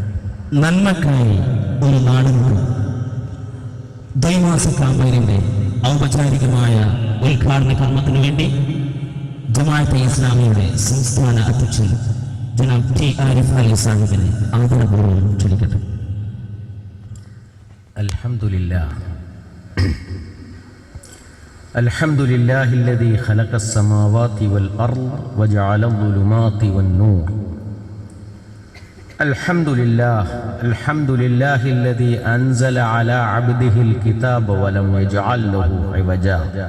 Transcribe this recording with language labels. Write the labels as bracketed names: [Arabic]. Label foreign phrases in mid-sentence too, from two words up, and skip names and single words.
[Malayalam] നന്മക്കായി ഒരു നാടിന് ദ്വൈമാസ ക്യാമ്പയിനിന്റെ ഔപചാരികമായ ഉദ്ഘാടന കർമ്മത്തിനു വേണ്ടി ജമാഅത്തെ ഇസ്ലാമിയുടെ സംസ്ഥാന അധ്യക്ഷൻ ജനാബ് T. ആരിഫ് അലി സാഹിബിനെ ആദരപൂർവ്വം ക്ഷണിക്കട്ടെ. [Arabic] الحمد لله الذي خلق السماوات والأرض وجعل الظلمات والنور. الحمد لله الذي أنزل على عبده الكتاب ولم يجعل له عوجا.